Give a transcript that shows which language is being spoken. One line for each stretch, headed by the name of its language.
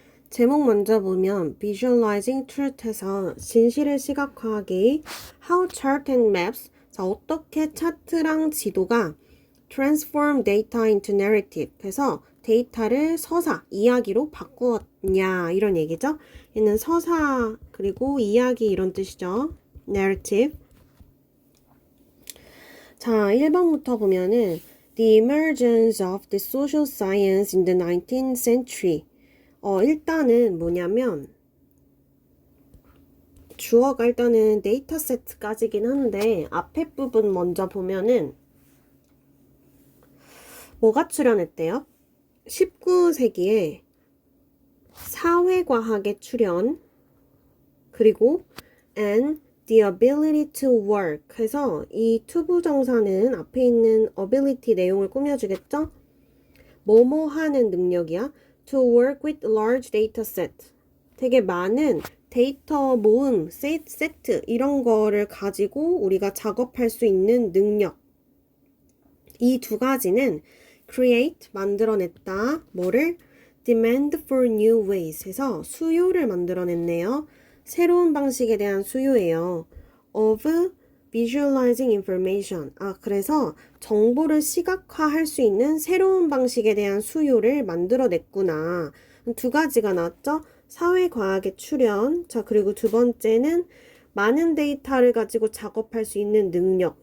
Korean: 제목 먼저 보면
English: Visualizing Truth
Korean: 에서 진실을 시각화하기
English: How Chart and Maps
Korean: 자, 어떻게 차트랑 지도가
English: Transform Data into Narrative
Korean: 해서 데이터를 서사, 이야기로 바꾸었냐 이런 얘기죠. 얘는 서사 그리고 이야기 이런 뜻이죠.
English: Narrative
Korean: 자, 1번부터 보면은
English: The emergence of the social science in the 19th century.
Korean: 일단은 뭐냐면 주어가 일단은 데이터 세트까지긴 한데 앞에 부분 먼저 보면은 뭐가 출연했대요? 19세기에 사회과학의 출현 그리고
English: and the ability to work
Korean: 해서 이 투부정사는 앞에 있는 ability 내용을 꾸며주겠죠? 뭐뭐 하는 능력이야?
English: To work with large data set.
Korean: 되게 많은 데이터 모음, 세트 이런 거를 가지고 우리가 작업할 수 있는 능력. 이 두 가지는 create, 만들어냈다. 뭐를?
English: demand for new ways
Korean: 해서 수요를 만들어냈네요. 새로운 방식에 대한 수요예요.
English: of visualizing information.
Korean: 그래서 정보를 시각화할 수 있는 새로운 방식에 대한 수요를 만들어냈구나. 두 가지가 나왔죠? 사회과학의 출현. 자, 그리고 두 번째는 많은 데이터를 가지고 작업할 수 있는 능력.